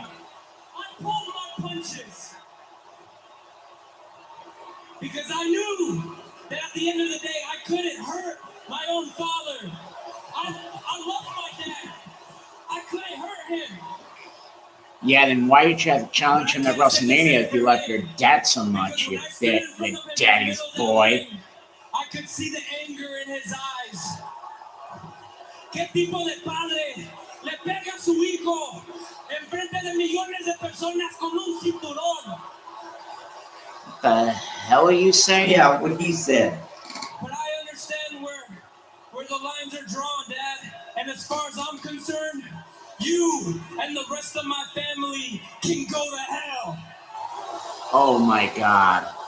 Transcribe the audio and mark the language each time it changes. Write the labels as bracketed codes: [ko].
[en] I pulled my punches because I knew that at the end of the day I couldn't hurt my own father. I love my dad. I couldn't hurt him. Yeah, then why did you have to challenge him at WrestleMania if you love your dad so much, you bit with daddy's boy? I could see the anger in his eyes. [es] ¿Qué tipo de padre le pega a su hijo enfrente de millones de personas con un cinturón? [en] What the hell are you saying? Yeah, what he said. But I understand where the lines are drawn, Dad. And as far as I'm concerned, you and the rest of my family can go to hell. Oh my God.